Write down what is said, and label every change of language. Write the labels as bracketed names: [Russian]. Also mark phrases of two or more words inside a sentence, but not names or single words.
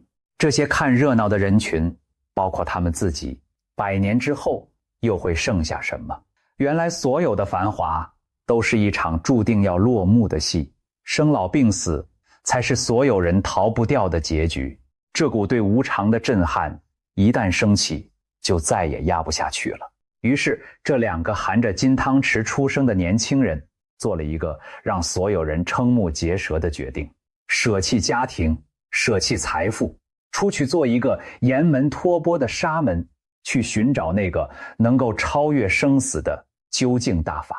[Chinese] 這些看熱鬧的人群，包括他們自己，100年之後又會剩下什麼？原來所有的繁華都是一場注定要落幕的戲，生老病死才是所有人逃不掉的結局。这股对无常的震撼一旦升起， 就再也壓不下去了。於是這兩個含着金湯匙出生的年輕人做了一個讓所有人瞠目結舌的決定，捨棄家庭，捨棄財富，出去做一個沿門托缽的沙門，去尋找那個能夠超越生死的究竟大法。